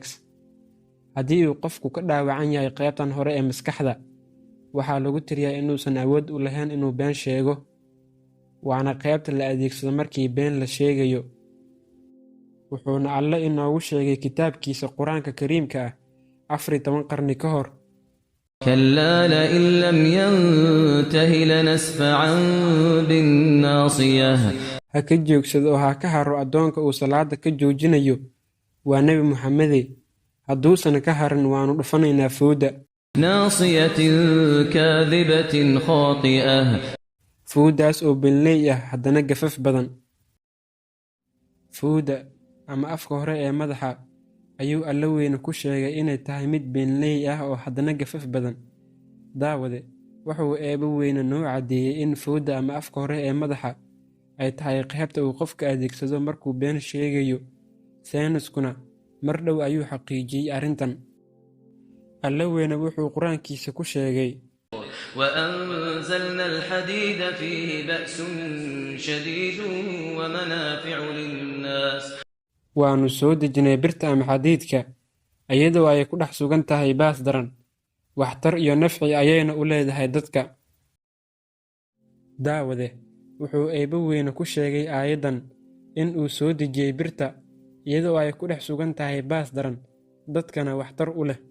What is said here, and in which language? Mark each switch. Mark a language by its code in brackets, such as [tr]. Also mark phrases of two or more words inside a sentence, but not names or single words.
[so] haddii uu qofku ka dhaawacan yahay qaybtan hore ee maskaxda, waxaa lagu tiriyaa inuusan awood u lahayn inuu been sheego, waana qaybta la adeegsado markii been la sheegayo. wuxuuna alle inoogu sheegay kitaabkiisa qur-aanka kariimka ah 14 qarni ka hor: [ar] كلا لئن لم ينته لنسفعا بالناصية. [so] ha ka joogsado oo ha ka haro addoonka uu salaada ka joojinayo, waa nebi muxamede. hadduusan ka harin waannu dhufanaynaa fooda. [ar] ناصية كاذبة خاطئة. [so] foodaas oo beenley ah haddana gafaf badan. fooda ama afka hore ee madaxa ayuu alle weyne ku sheegay inay tahay mid beenley ah oo haddana gafaf badan. daawade, wuxuu eebbe weyne noo caddeeyey in fooda ama afka hore ee madaxa ay tahay qaybta uu qofka adeegsado markuu been sheegayo. sayniskuna mar dhow ayuu xaqiijiyey arrintan. alle weyne wuxuu qur-aankiisa ku sheegay: [ar] وأنزلنا الحديد فيه بأس شديد ومنافع للناس. [so] waannu soo dejinay birta ama xadiidka iyadoo ay ku dhex sugan tahay baas daran, waxtar iyo nafci ayayna u leedahay dadka. daawade, wuxuu eebbe weyne ku sheegay aayaddan in uu soo dejiyey birta iyadoo ay ku dhex sugan tahay baas daran, dadkana waxtar u leh.